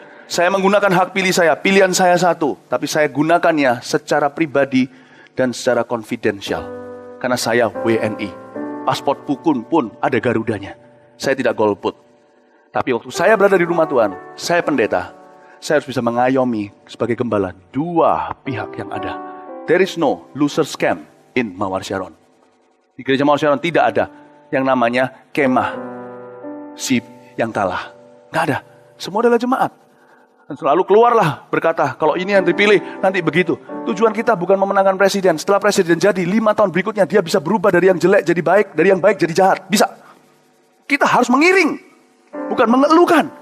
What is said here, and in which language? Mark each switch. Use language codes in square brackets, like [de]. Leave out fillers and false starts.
[id] Saya menggunakan hak pilih saya, pilihan saya satu. Tapi saya gunakannya secara pribadi dan secara konfidensial. Karena saya WNI. Paspor pun ada Garudanya. Saya tidak golput. Tapi waktu saya berada di rumah Tuhan, saya pendeta. Saya harus bisa mengayomi sebagai gembala 2 pihak yang ada. [en] There is no loser scam in Mawar Sharon. [id] Di gereja Mawar Sharon tidak ada yang namanya kemah si yang kalah. Nggak ada. Semua adalah jemaat. Dan selalu keluarlah berkata, kalau ini yang dipilih, nanti begitu. Tujuan kita bukan memenangkan presiden. Setelah presiden jadi, 5 tahun berikutnya dia bisa berubah dari yang jelek jadi baik, dari yang baik jadi jahat. Bisa. Kita harus mengiring. Bukan mengeluhkan.